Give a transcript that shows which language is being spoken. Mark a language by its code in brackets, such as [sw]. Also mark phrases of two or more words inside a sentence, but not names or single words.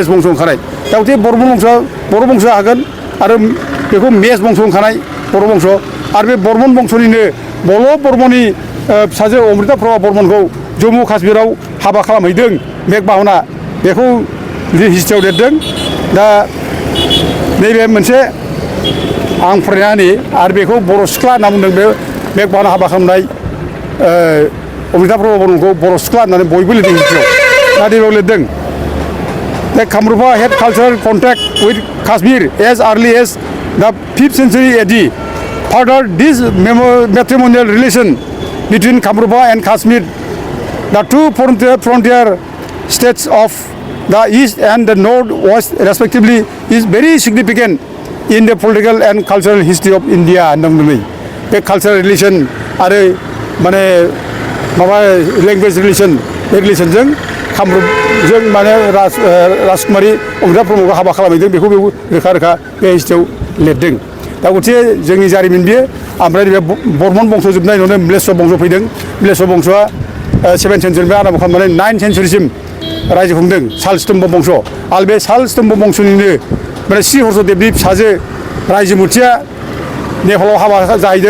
[brx] बंस' ओंखारनाय दा गतिके बर' बंस'आ हागोन आरो बेखौ मेस बंस' ओंखारनाय बर' बंस' आरो बे बर्मन बंस'निनो बल' बर्मननि फिसाजो अमृता प्रभा बर्मनखौ जम्मु काश्मीराव हाबा खालामहैदों मेघबाहना बेखौ हिस्ट्रियाव लिरदों दा नैबे मोनसे आं फरायना होनि आरो बेखौ बर' सिख्ला होनना बुंदों बे मेघबाहना हाबा खालामनाय अमृता प्रभा बर्मनखौ बर' सिख्ला होननानै बयबो लिरदों हिस्ट्रियाव दा नैबेयाव लिरदों दा कामरुपा [en] had cultural contact with Kashmir as early as the 5th century AD. Further, this matrimonial relation between Kamrupa and Kashmir, the two frontier states of the east and the northwest respectively, is very significant in the political and cultural history of India. [brx] बे [en] cultural relation [brx] आरो माने माबा [en] language relation [brx] बे रिलेसनजों कामरुपजों माने राजकुमारी अमृता प्रभुखौ हाबा खालामहैदों बेखौ रोखा रोखा बे हिस्ट्रियाव लिरदों दा गतिके जोंनि जारिमिन बियो ओमफ्राय बे बर्मन बंस' जोबनाय उनावनो म्लेच्छ बंस' फैदों म्लेच्छ बंस'आ 7 सेन्सुरिनिफ्राय आराम्भ खालामनानै 9 सेन्सुरिसिम रायजो खुंदों सालस्तम्भ बंस' आरो बे सालस्तम्भ बंस'निनो माने श्री हर्षदेबनि फिसाजो रायजोमुथिया नेपालाव हाबा जाहैदों